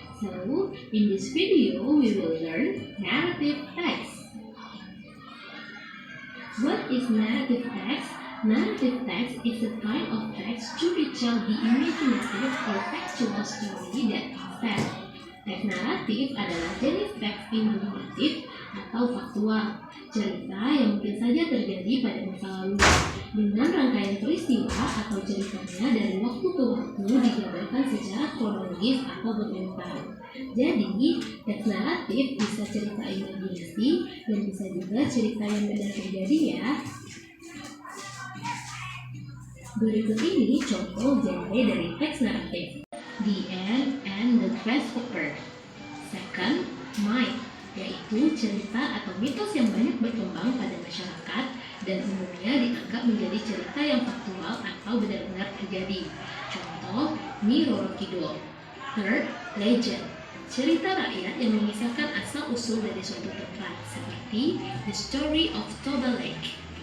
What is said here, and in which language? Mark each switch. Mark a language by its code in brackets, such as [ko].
[en] So, in this video, we will learn narrative text. What is narrative text? Narrative text is a kind of text to retell the imaginative or factual story that is said. [id] Teks naratif adalah jenis teks imaginatif atau faktual, cerita yang mungkin saja terjadi pada masa lalu, dengan rangkaian peristiwa atau ceritanya dari waktu ke waktu dijabarkan secara kronologis atau berurutan. Jadi, teks naratif bisa cerita imajinasi dan bisa juga cerita yang benar terjadi ya. Berikut ini contoh genre dari teks naratif. [en] The end and the grasshopper. Second, myth, [id] yaitu cerita atau mitos yang banyak berkembang pada masyarakat dan umumnya dianggap menjadi cerita yang faktual atau benar-benar terjadi. Contoh, Nyi Roro Kidul. [en] Third, legend, [id] cerita rakyat yang mengisahkan asal-usul dari suatu tempat, seperti The Story of Toba Lake.